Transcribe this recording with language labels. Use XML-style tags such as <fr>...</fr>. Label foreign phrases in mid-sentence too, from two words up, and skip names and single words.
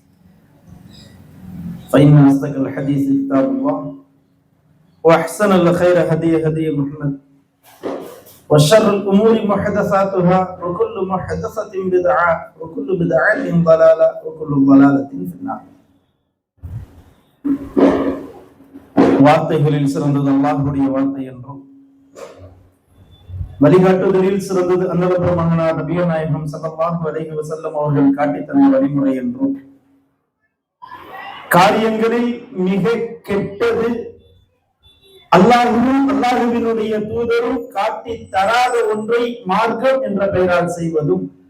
<ar>فإن أصدق الحديث كتاب الله وأحسن الخير هدي محمد وشر الأمور محدثاتها وكل محدثة بدعة وكل بدعة ضلالة وكل ضلالة في النار.</ar> <ta>வார்த்தைகளில் சிறந்தது அல்லாஹ்வுடைய வார்த்தை என்றும் வழிகாட்டுதலில் சிறந்தது அன்னவர் பெருமகனார் நபிகள் நாயகம்</ta> <ar>صلى الله عليه وسلم</ar> <ta>அவர்கள் காட்டித் தந்த வழிமுறை என்றும் காரியங்களில் மிக கெட்டது அல்லாஹ்வும் அல்லாஹ்வினுடைய தூதரும் காட்டி தராத ஒன்றை மார்க்கம் என்ற பெயரால் செய்வதும்</ta>